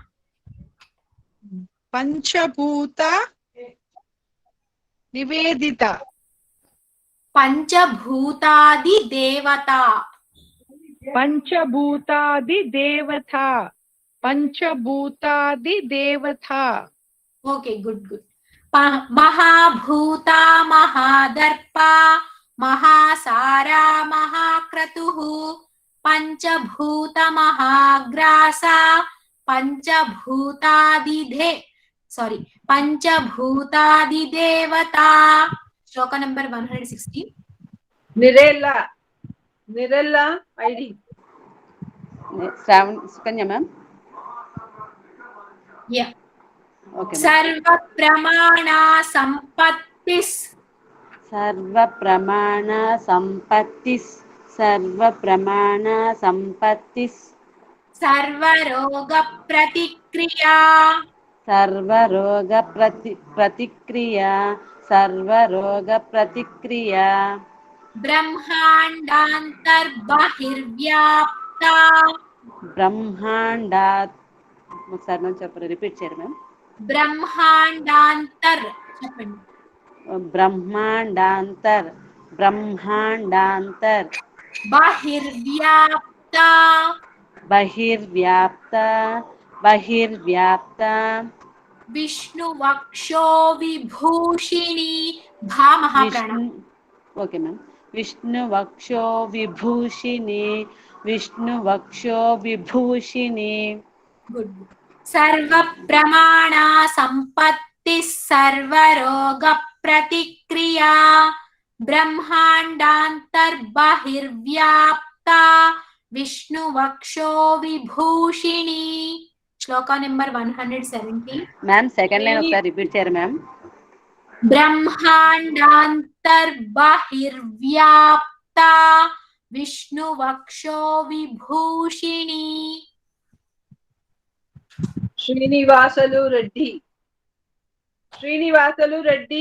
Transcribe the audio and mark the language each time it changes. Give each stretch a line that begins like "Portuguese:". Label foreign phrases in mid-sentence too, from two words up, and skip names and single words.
Sanskrit: పంచభూత నివేదిత పంచభూతాది దేవత పంచభూతాది దేవత పంచభూతాది దేవత.
English: Okay good good.
Sanskrit: महाभूता महादर्पा महासारा महाक्रतुः पंचभूत महाग्रासा पंचभूतादिदेवता.
Hindi: श्लोक नंबर 116.
English: Nirela ID. Sukanya ma'am. Yeah. Okay.
Sanskrit: सर्व प्रमाणा संपत्तिस. सर्व प्रमाण संपत्तिस. सर्व प्रमाण संपत्तिस. सर्वरोग प्रतिक्रिया. सर्वरोग प्रतिक्रिया. सर्वरोग प्रतिक्रिया. ब्रह्मांडांतर्बहिर्व्याप्ता.
Telugu: ब्रह्मांडात ఒకసారి మనం చెప్పండి, రిపీట్ చేయరు మ్యామ్. బ్రహ్మాండాంతర్ చెప్పండి.
Sanskrit: బ్రహ్మాండాంతర్. బ్రహ్మాండాంతర్. బహిర్వ్యాప్త. బహిర్వ్యాప్త. బహిర్వ్యాప్త. విష్ణు వక్షో విభూషిణి. భా మహాప్రాణ.
English: Okay ma'am.
Sanskrit: విష్ణు వక్షో విభూషిణి. విష్ణు వక్షో విభూషిణి.
English: గుడ్.
Sanskrit: सर्व प्रमाण संपत्ति सर्वरोग प्रतिक्रिया ब्रह्मांडांतर्बहिर्व्याप्ता विष्णु वक्षो विभूषिणी.
Hindi: श्लोक नंबर 117.
English: ma'am second line
Telugu: ఒకసారి రిపీట్ చేయరు మ్యామ్.
Sanskrit: ब्रह्मांडांतर्बहिर्व्याप्ता विष्णु वक्षो विभूषिणी. Srinivasulu Reddy. Srinivasulu Reddy.